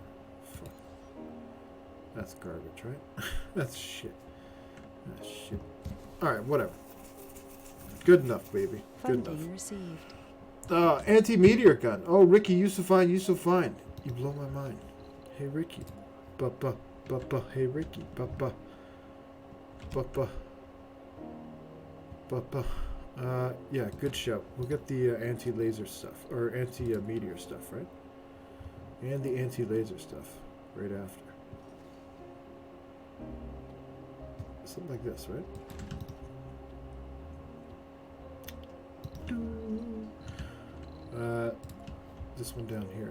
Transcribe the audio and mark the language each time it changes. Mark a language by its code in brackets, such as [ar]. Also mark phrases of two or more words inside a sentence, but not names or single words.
[en] Fuck. That's garbage, right? That's shit. That's shit. Alright, whatever. Good enough, baby. Good Funding enough. received. Anti-meteor gun. Oh, Ricky, you so fine, you so fine. You blow my mind. Hey, Ricky. Ba-ba. Ba-ba. Hey, Ricky. Ba-ba. Ba-ba. Ba-ba. Yeah, good shout. We'll get the anti-laser stuff, or anti-meteor stuff, right? And the anti-laser stuff right after. Something like this, right? This one down here.